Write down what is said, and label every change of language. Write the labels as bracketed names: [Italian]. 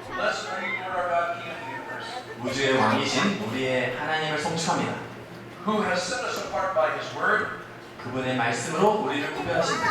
[English] Blessed are you, Lord our God, King of the universe, [Korean] 우주의 왕이신 우리의 하나님을 송축합니다. [English] who has set us apart by His word [Korean] 그분의 말씀으로 우리를 구별하십니다.